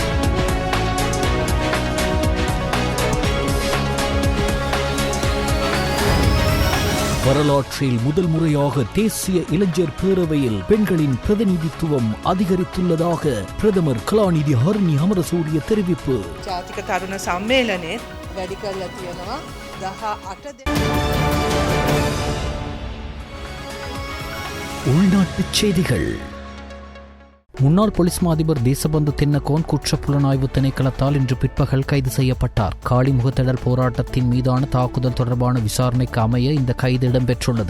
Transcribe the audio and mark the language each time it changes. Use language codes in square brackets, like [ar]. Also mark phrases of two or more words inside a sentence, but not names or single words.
[ta] வரலாற்றில் முதல் முறையாக தேசிய இளைஞர் பேரவையில் பெண்களின் பிரதிநிதித்துவம் அதிகரித்துள்ளதாக பிரதமர் கலாநிதி ஹரணி அமரசூரிய தெரிவிப்பு. [si] ජාතික තරුණ සම්මේලනයේ වැඩි කරලා තියෙනවා 18 [ta] உள்நாட்டுச் செய்திகள். முன்னாள் போலீஸ் மா அதிபர் தேசபந்து தென்னகோன் குற்ற புலனாய்வு திணைக்களத்தால் இன்று பிற்பகல் கைது செய்யப்பட்டார். காலிமுகத்திடல் போராட்டத்தின் மீதான தாக்குதல் தொடர்பான விசாரணைக்கு அமைய இந்த கைது இடம்பெற்றுள்ளது.